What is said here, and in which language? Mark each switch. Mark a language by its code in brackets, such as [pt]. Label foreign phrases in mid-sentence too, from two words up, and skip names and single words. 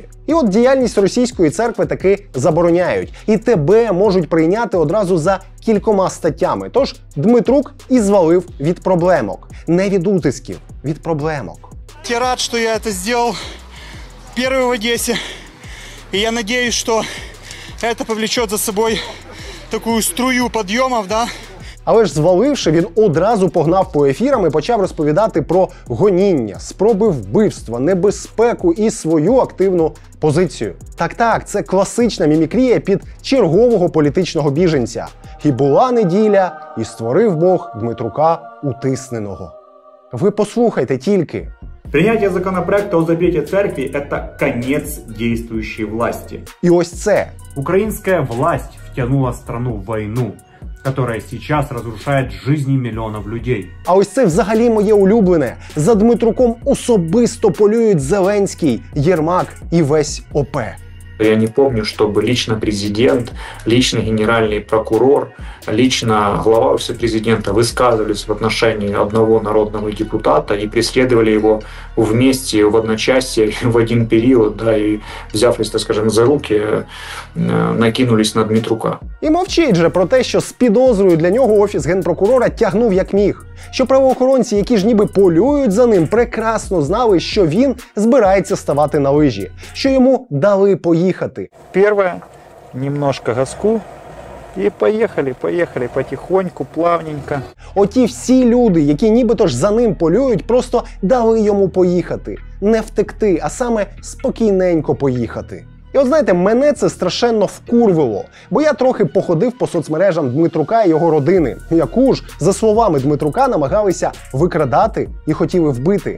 [uk] І от діяльність російської церкви таки забороняють. І тебе можуть прийняти одразу за кількома статтями. Тож Дмитрук і звалив від проблемок. Не від утисків, від проблемок. Я рад, що я це зробив перший в Одесі. [ru] И я надеюсь, что это повлечет за собой такую струю подъемов, да? [uk] Але ж зваливши, він одразу погнав по ефірам і почав розповідати про гоніння, спроби вбивства, небезпеку і свою активну позицію. Так, це класична мімікрія під чергового політичного біженця. І була неділя, і створив Бог Дмитрука утисненого. Ви послухайте тільки. [ru] Принятие законопроекта о запрете церкви – это конец действующей власти. [uk] І ось це. [ru] Украинская власть втянула страну в войну, которая сейчас разрушает жизни миллионов людей. [uk] А ось це взагалі моє улюблене. За Дмитруком особисто полюють Зеленський, Єрмак і весь ОП. [ru] Я не помню, чтобы лично президент, лично генеральный прокурор, лично глава офиса президента высказывались в отношении одного народного депутата и преследовали его вместе, в одночасье, в один период, да, и взявшись, так скажем, за руки, накинулись на Дмитрука. [uk] І мовчить же про те, що з підозрою для нього офіс генпрокурора тягнув як міг. Що правоохоронці, які ж ніби полюють за ним, прекрасно знали, що він збирається ставати на лижі. Що йому дали поїхати. [ru] Первое, немножко газку и поехали потихоньку, плавненько. [uk] Оті всі люди, які нібито ж за ним полюють, просто дали йому поїхати. Не втекти, а саме спокійненько поїхати. І от знаєте, мене це страшенно вкурвило, бо я трохи походив по соцмережам Дмитрука і його родини, яку ж, за словами Дмитрука, намагалися викрадати і хотіли вбити.